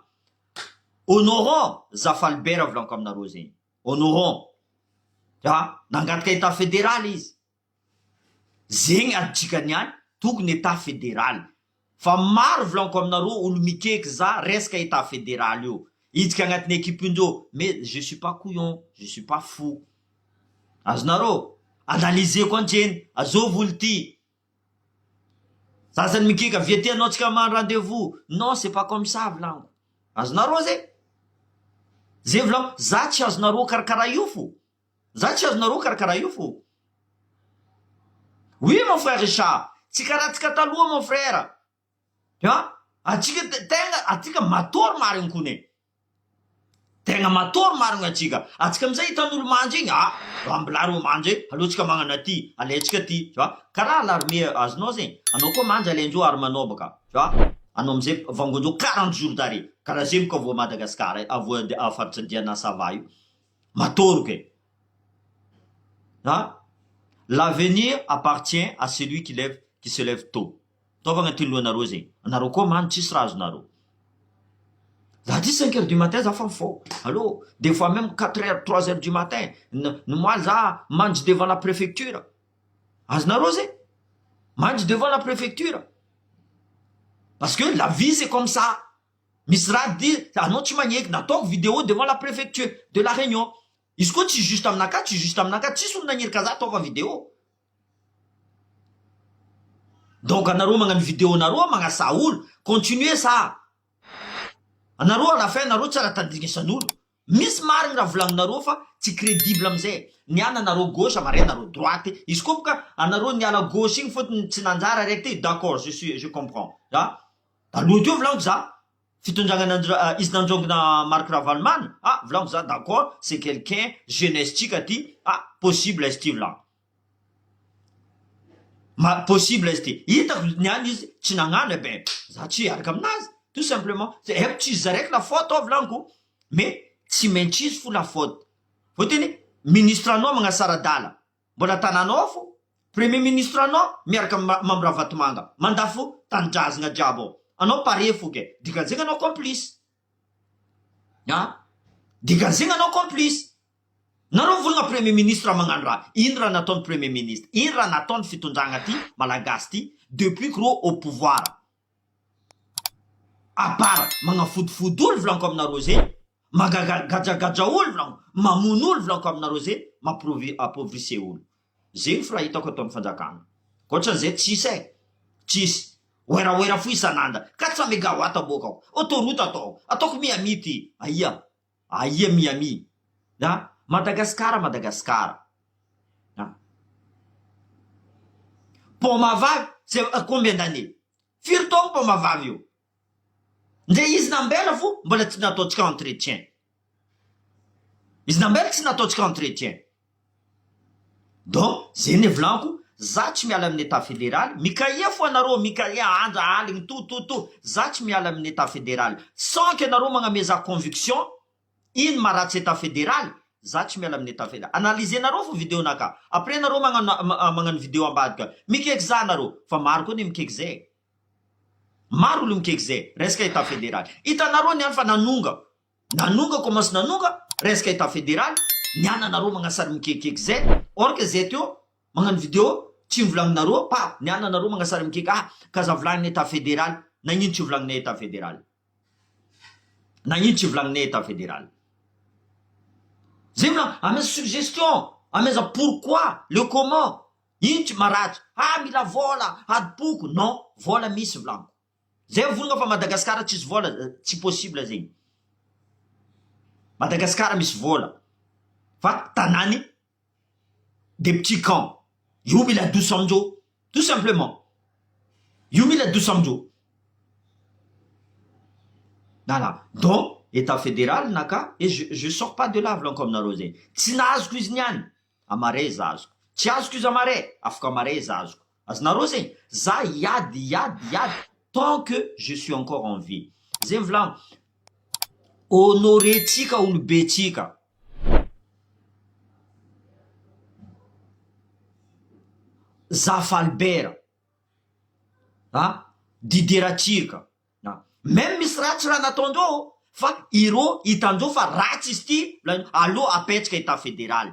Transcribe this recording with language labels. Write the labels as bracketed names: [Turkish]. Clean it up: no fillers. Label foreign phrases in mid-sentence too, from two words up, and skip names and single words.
[Malagasy] Honorons Zafalbert volaniko aminareo zegny. Honorons. Nangataka [French] état fédéral [Malagasy] izy. Zegny aditsika niany tokony [French] état fédéral. [Malagasy] Fa maro volaniko aminareo olo mikeky za resaka [French] état fédéral [Malagasy] io. Idika agnatin'ny équipe-ndreo. [French] Mais je suis pas couillon, je suis pas fou. [Malagasy] Azonareo? Analysez koa antseny. Azovy olo ty. Sasany mikeky avy aty anao tsika man rendez-vous. [French] Non, c'est pas comme ça volaniko. [Malagasy] Azonareo zegny? Zay volaniko, za tsy azonareo karakara io fo. Za tsy azonareo karakara io fo. [French] Oui mon frère Richard, [Malagasy] tsy karaha taloha [French] mon frère. [Malagasy] Atsika matory marigny kone. Tegna matory marigny atsika. Atsika amizay hitan'olo mandry igny, ambilaro mandry, alotsika magnano aty, alaitsika ty, karaha l'armée azonao zegny. Anao koa mandry alaindreo armanao baka. Anao amizay vangonjeo [French] 40 jours d'arrêt. [Malagasy] Karaha zegny koa avo Madagasikara, avo afaritry andiana sava io. Matory ke. [French] L'avenir appartient à celui qui se lève tôt. [Malagasy] Taova agnatin'ny lohanareo zegny. Anareo koa mandry tsisy raha azonareo. Za ty [French] 5 heures du matin [Malagasy] za fa mifôha. [French] Allô, des fois même 4 heures, 3 heures du matin. [Malagasy] Nomaly za mandry [French] devant la préfecture. [Malagasy] Azonareo zegny? Mandry [French] devant la préfecture. Parce que la vie, c'est comme ça. Misra dit, [Malagasy] anao tsy magneky, nataoko vidéo [French] devant la préfecture de la Réunion. [Malagasy] Izy koa tsy juste aminaka, tsisy olona nirika za ataova vidéo. Donc anareo magnano vidéo nareo magnasa olo, [French] continuez ça. [Malagasy] Anareo à la fin anareo tsy raha tandrinesan'olo. Misy marigny raha volagninareo fa tsy crédible amizay. Niana anareo gauche amare anareo droite. Izy koa boka anareo niala gauche igny fotony tsy nanjara raiky ty, [French] d'accord, je comprends. [Malagasy] Aloha teo volaniko za. Fitondragna izy nandraongina Marc Ravalomanana, volaniko za, [French] d'accord, c'est quelqu'un jeunesse [Malagasy] tika ty, possible izy ty volagno. Possible izy ty. Hitako niany izy tsy nagnano, ben za tsy hiaraka aminazy. [French] Tout simplement, [Malagasy] haiko tsy izy zaraiky [French] la faute [Malagasy] ao volaniko, mais tsy maintsy izy fo [French] la faute. [Malagasy] Fotony ministre anao magnasara dala, mbola tananao fo, [French] premier ministre [Malagasy] anao miaraka Mamra Vatomanga, mandafo tanindrazagna jiaby ao. Anao pare fo ke, dikan'zegny anao complice. Dikan'zegny anao complice. Nareo volagna [French] premier ministre [Malagasy] magnano raha. Ino raha nataony [French] premier ministre? [Malagasy] Ino raha nataony fitondragna ty malagasy ty [French] depuis que [Malagasy] reo [French] au pouvoir? À part [Malagasy] magnafodifody olo volaniko aminareo zay, magagadra olo volaniko, mamono olo volaniko aminareo zay, appauvrise olo. Zegny fa raha hitako ataon'ny fanjakana. Koatran'izay tsisy tsisy. Oera fo isan'andra 400 mégawatt abokao, autoroute ataoko Miami ty. Aia Miami. Madagascar. Pomavavy, [French] c'est combien d'années? [Malagasy] Firy taogno pomavavy io. Ndre izy nambela fo mbola tsy nataontsika entretien. Izy nambela tsy nataontsika entretien. Donc zay ne volaniko, za tsy miala amin'ny [French] état fédéral, [Malagasy] mikaia fo anareo, mikaia andra aligny to, za tsy miala amin'ny [French] état fédéral. Sans que [Malagasy] anareo magnameza conviction, ino maratsy [French] état fédéral, [Malagasy] za tsy miala amin'ny [French] état fédéral. [Malagasy] Analyser nareo fo vidéo naka. Après nareo magnano vidéo ambadika, mikeky za nareo, fa maro koa ne mikeky zay. Maro olo mikeky zay, resaka [French] état fédéral. [Malagasy] Hitanareo niany fa nanonga commence nanonga, resaka [French] état fédéral, [Malagasy] niana nareo magnasary mikekeky zay, [French] or que [Malagasy] zay teo magnano vidéo tsy volagninareo, niana nareo magnasary mikeky, kaza volagnin'ny [French] état fédéral, [Malagasy] nagnino tsy volagnin'ny [French] état fédéral? [Malagasy] Nagnino tsy volagnin'ny [French] état fédéral? [Malagasy] Zay volagno, ameza suggestion, ameza pourquoi, [French] le comment, [Malagasy] ino tsy maratry, mila vola, adipoko, non, vola misy volagno. Zay volagna fa Madagascar tsisy vola, tsy possible zegny. Madagascar misy vola, fa tanany [French] des petits camps. [Malagasy] Io mila adoso amindreo, [French] tout simplement. [Malagasy] Io mila adoso amindreo. [French] Voilà. Donc, état fédéral naka, et je sors pas de là [Malagasy] volaniko aminareo zegny. Tsy nahazoko izy niany, amare izy azoko. Tsy azoko izy amare, afaka amare izy azoko. Azonareo zegny, za yady, [French] tant que je suis encore en vie. [Malagasy] Zegny volagno, honoré tsika olobe tsika. Zafalbert, Didier Ratsirika, même misy ratsy raha nataondreo, fa ireo hitandreo fa ratsy izy ty, aloha apetraka [French] état fédéral.